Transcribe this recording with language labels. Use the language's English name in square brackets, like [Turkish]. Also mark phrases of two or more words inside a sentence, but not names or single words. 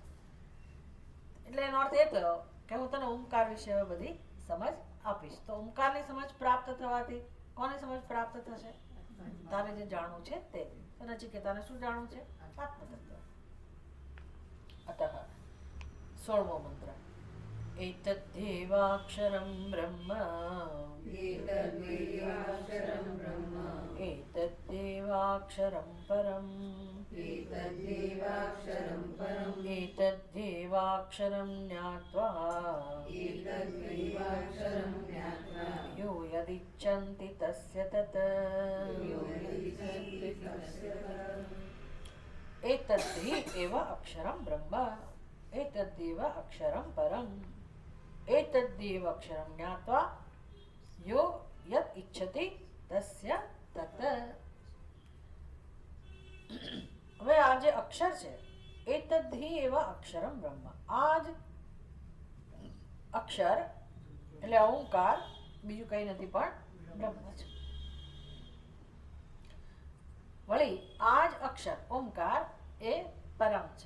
[Gujarati] એટલે એનો અર્થ એ થયો કે હું તને ઓમકાર વિશે હવે બધી સમજ આપીશ. તો ઓમકારની સમજ પ્રાપ્ત થવાથી કોની સમજ પ્રાપ્ત થશે? તારે જે જાણવું છે તે. તો નચિકેતાને શું જાણવું છે? આત્મતત્વ. અતઃ 16મો મંત્ર. [Sanskrit] एतद्धेवाक्षरं ब्रह्म एतद्धेवाक्षरं परम् एतद्धेवाक्षरं ज्ञात्वा यो यदिच्छन्ति तस्य तत् एतद्धि एव अक्षरं ब्रह्म एतद्धेव अक्षरं परम् एतद्धेव अक्षरं ज्ञात्वा यो यत् इच्छति तस्य तत्. [Gujarati] હવે આ જે અક્ષર છે, [Sanskrit] एतद्धि एव अक्षरम ब्रह्म, [Gujarati] આ જ અક્ષર એટલે ઓંકાર, બીજું કઈ નથી પણ બ્રહ્મ છે. વળી આ જ અક્ષર ઓંકાર એ પરમ છે.